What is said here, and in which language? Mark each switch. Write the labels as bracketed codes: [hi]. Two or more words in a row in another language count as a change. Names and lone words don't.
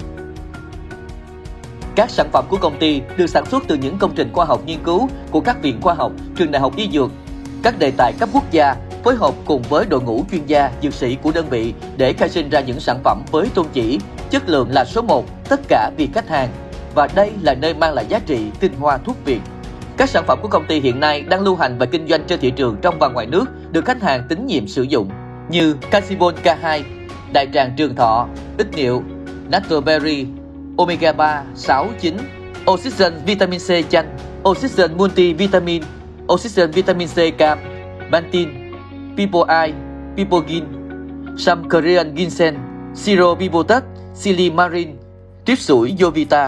[vi] Các sản phẩm của công ty được sản xuất từ những công trình khoa học nghiên cứu của các viện khoa học, trường đại học y dược, các đề tài cấp quốc gia, phối hợp cùng với đội ngũ chuyên gia, dược sĩ của đơn vị để khai sinh ra những sản phẩm với tôn chỉ chất lượng là số 1, tất cả vì khách hàng. Và đây là nơi mang lại giá trị tinh hoa thuốc Việt. Các sản phẩm của công ty hiện nay đang lưu hành và kinh doanh trên thị trường trong và ngoài nước được khách hàng tín nhiệm sử dụng như Calcibol K2, đại tràng trường thọ, ít niệu, Naturberry, Omega 3, 6, 9, Oxygen Vitamin C chanh, Oxygen Multivitamin, Oxygen Vitamin C cam, Bantin, People Eye, Pipogin, Sam Korean Ginseng, Siro Bibotat, Silimarin, tiếp sủi Jovita.